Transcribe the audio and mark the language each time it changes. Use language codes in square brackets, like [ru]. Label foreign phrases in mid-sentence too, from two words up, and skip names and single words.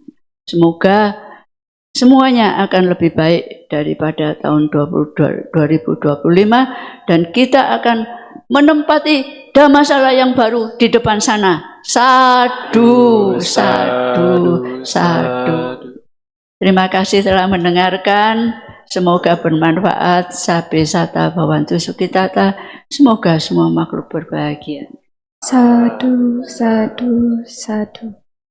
[id] Semoga semuanya akan lebih baik daripada tahun 2025 dan kita akan menempati dhammasala yang baru di depan sana. [pi] Sadu, sadu, sadu. [id] Terima kasih telah mendengarkan. Semoga bermanfaat. [pi] Sabe sata bhavantu sukhitata. [id] Semoga semua makhluk berbahagia. [pi] Sadu, sadu, sadu.